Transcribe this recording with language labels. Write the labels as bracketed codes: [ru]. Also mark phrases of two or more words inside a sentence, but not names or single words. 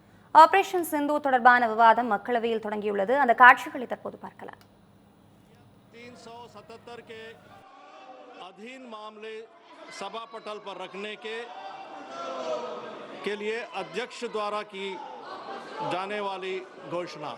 [ta] ஆபரேஷன் சிந்து தொடர்பான விவாதம் மக்களவையில் தொடங்கியுள்ளது. அந்த காட்சிகளை தற்போது பார்க்கலாம். [hi] 377 के अधीन मामले सभा पटल पर रखने के लिए अध्यक्ष द्वारा की जाने वाली घोषणा।